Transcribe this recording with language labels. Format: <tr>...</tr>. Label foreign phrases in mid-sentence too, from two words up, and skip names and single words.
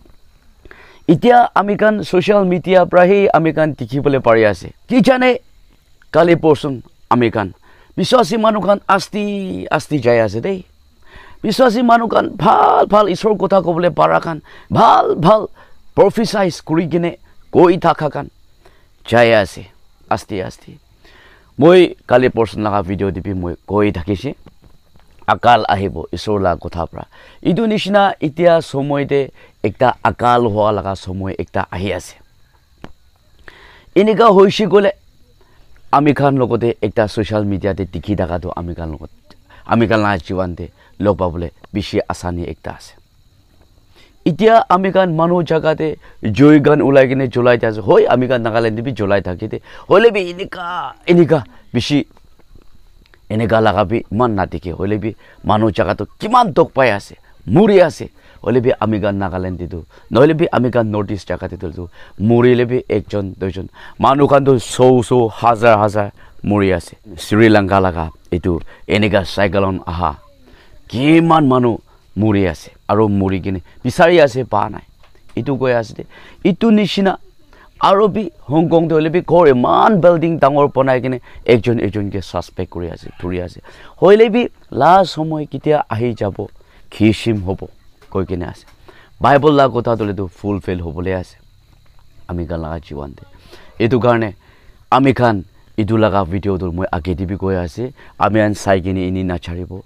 <nag>itia amikan</nag> <en>social media</en> <nag>prahi amikan dikhibole pare ase ki jane kali portion amikan biswasi manukan asti jai ase dei biswasi manukan bhal isor kotha kobole parakan bhal prophesize kuri gine koi thakakan jai ase asti moi kali portion laga video dipi moi koi thakise akal ahibo isor la kotha pra idu nishina itia somoy de ekta akal hoa laga somoy ekta ahi ase inika hoishi gole amikan logote ekta</nag> <en>social media</en> <nag>te dikhi daga to amikan la jiwan de log pabole bishi asani ekta ase itia amikan manu jaga te joy gan ulai gine julai ta hoi amikan Nagaland bi julai thakite hole bi inika bishi enega laga bi man na dikhe hole bi manu jaga to kiman tok pai ase muri ase hole bi amikan Nagaland tu noile bi amikan notice jaga te tu muri le bi ekjon dojon manu kan to so hazar muri ase Sri Lanka laga etu enega cyclone aha kiman manu muri ase aro muri gine bisari ase pa nai itu goi ase itu nishina aro bi Hong Kong de hole bi gore man building dangor ponai gine ekjon ke suspect kuri ase turi ase hoile bi la somoy kitia ahi jabo khishim hobo koi gine ase bible la kotha dole tu fulfill hobole ase amikan laga jiwan de etu karne amikan idu laga video dur moi age dibi koi ase amian sai gine ini na charibo</nag>